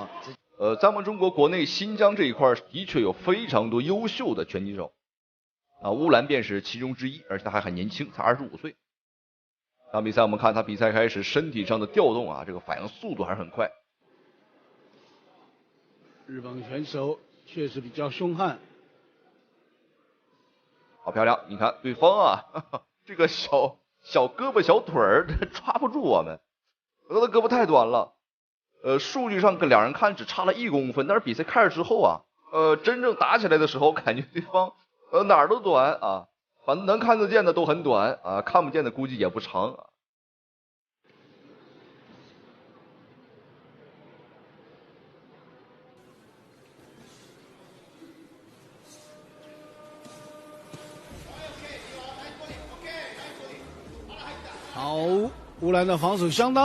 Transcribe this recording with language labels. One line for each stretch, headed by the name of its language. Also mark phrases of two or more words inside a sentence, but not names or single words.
Chinese: 在我們中國國內新疆這一塊的確有非常多優秀的拳擊手，啊，烏蘭便是其中之一，而且他還很年輕，才25歲。這場比賽我們看他比賽開始身體上的調動啊，這個反應速度還是很快。日本選手確實比較兇悍。好漂亮！你看對方啊，呵呵，這個小胳膊小腿兒抓不住我們，他的胳膊太短了。數据上跟两人看只差了1公分，但是比赛开始之后啊，真正打起来的时候，感觉对方哪儿都短啊，反正能看得见的都很短啊，看不见的估计也不长啊。好，烏蘭的防守相當。